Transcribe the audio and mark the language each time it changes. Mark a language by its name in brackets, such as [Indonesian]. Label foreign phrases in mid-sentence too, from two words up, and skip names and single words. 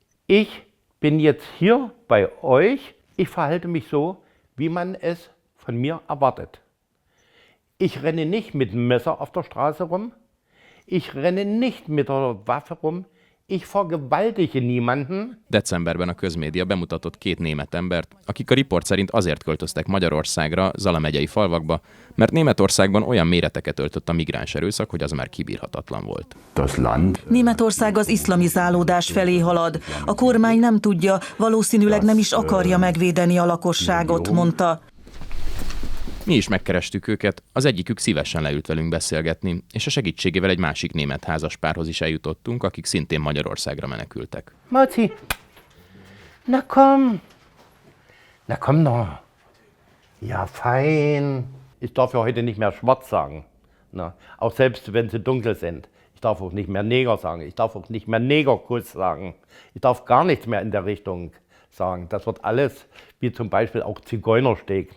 [German] Ich bin jetzt hier bei euch, ich verhalte mich so, wie man es von mir erwartet. Ich renne nicht mit dem Messer auf der Straße rum, ich renne nicht mit der Waffe rum, ich vergewaltige niemanden. [Hungarian] Decemberben a közmédia bemutatott 2 német embert, akik a riport szerint azért költöztek Magyarországra, Zala megyei falvakba, mert Németországban olyan méreteket öltött a migráns erőszak, hogy az már kibírhatatlan volt. Németország az iszlamizálódás felé halad. A kormány nem tudja, valószínűleg nem is akarja megvédeni a lakosságot, mondta. Mi is megkerestük őket, az egyikük szívesen leült velünk beszélgetni, és a segítségével egy másik német házaspárhoz is eljutottunk, akik szintén Magyarországra menekültek. [German] Mauzi, na komm doch. Ja, fein. Ich darf ja heute nicht mehr schwarz sagen. Na, auch selbst wenn sie dunkel sind. Ich darf auch nicht mehr Neger sagen. Ich darf auch nicht mehr Negerkuss sagen. Ich darf gar nichts mehr in der Richtung sagen. Das wird alles, wie zum Beispiel auch Zigeunersteg.